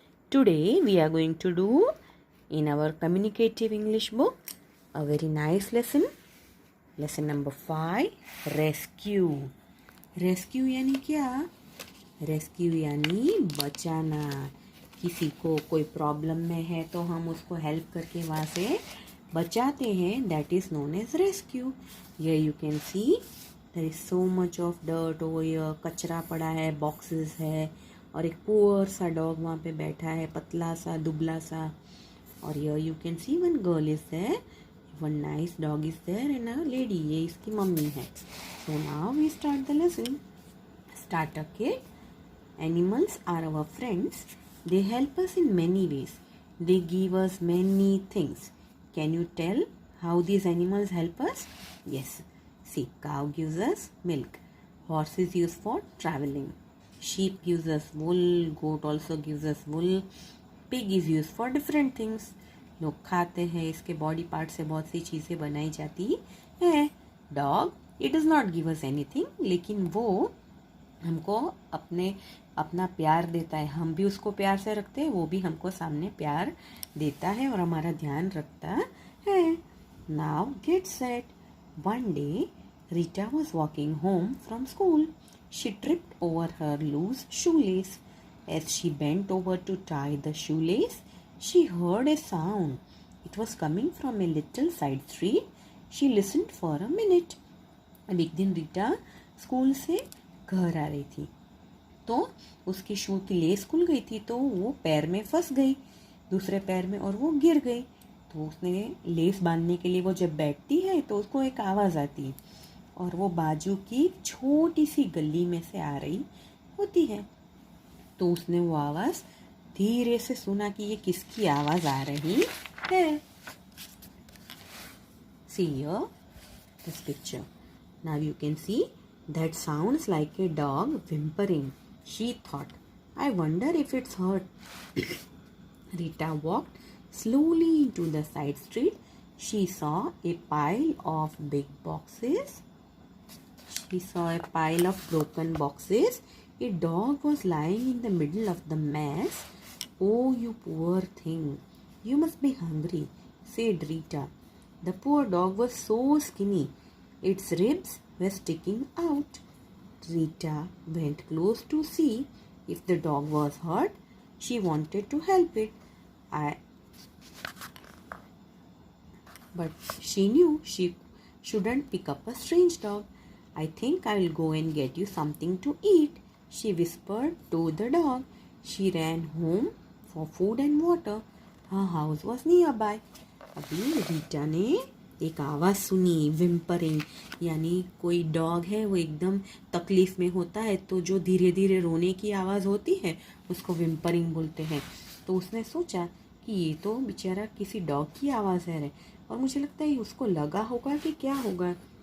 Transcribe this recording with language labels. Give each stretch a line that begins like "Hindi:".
English: Today we are going to do in our communicative English book a very nice lesson. Lesson number 5, rescue.
Hindi: Rescue यानी क्या? Rescue यानी बचाना. किसी को कोई प्रॉब्लम में है तो हम उसको हेल्प करके वहाँ से बचाते हैं.
English: That is known as rescue. Here you can see there is so much of dirt over here.
Hindi: कचरा पड़ा है, बॉक्सेस है और एक पुअर सा डॉग वहाँ पे बैठा है, पतला सा दुबला सा.
English: और here you can see one girl is there, one nice dog is there and a lady.
Hindi: ये इसकी मम्मी है.
English: So now we start the lesson. Starter kit. Animals are our friends. They help us in many ways. They give us many things. Can you tell how these animals help us? Yes. See, cow gives us milk. Horse is used for traveling. Sheep gives us wool. Goat also gives us wool. Pig is used for different things.
Hindi: लोग खाते हैं, इसके body part से बहुत सी चीज़ें बनाई जाती है.
English: dog it does not give us anything,
Hindi: लेकिन वो हमको अपना प्यार देता है. हम भी उसको प्यार से रखते हैं, वो भी हमको सामने प्यार देता है और हमारा ध्यान रखता है.
English: Now get set. One day Rita was walking home from school. She tripped over her loose shoelace. As she bent over to tie the shoelace, she heard a sound. It was coming from a little side street. She listened for a minute. अब एक दिन Rita school से घर आ रही थी तो उसकी शू की लेस खुल गई थी, तो वो पैर में फंस गई, दूसरे पैर में, और वो गिर गई. तो उसने लेस बांधने के लिए वो जब बैठती है तो उसको एक आवाज़ आती है और वो बाजू की छोटी सी गली में से आ रही होती है. तो उसने वो आवाज़ धीरे से सुना कि ये किसकी आवाज़ आ रही है. See here this picture. Now you can see that sounds like a dog whimpering. She thought, I wonder if it's hurt. Rita walked slowly into the side street. She saw a pile of big boxes. She saw a pile of broken boxes. A dog was lying in the middle of the mess. Oh, you poor thing. You must be hungry, said Rita. The poor dog was so skinny. Its ribs were sticking out. Rita went close to see if the dog was hurt. She wanted to help it. But she knew she shouldn't pick up a strange dog. I think I will go and get you something to eat, she whispered to the dog. She ran home for food and water. Her house was nearby.
Hindi: अभी रीटा ने एक आवाज़ सुनी, विम्परिंग, यानी कोई dog है वो एकदम तकलीफ़ में होता है तो जो धीरे धीरे रोने की आवाज़ होती है उसको विम्परिंग बोलते हैं. तो उसने सोचा कि ये तो बेचारा किसी डॉग की आवाज़ है और मुझे लगता है उसको लगा होगा कि क्या होगा.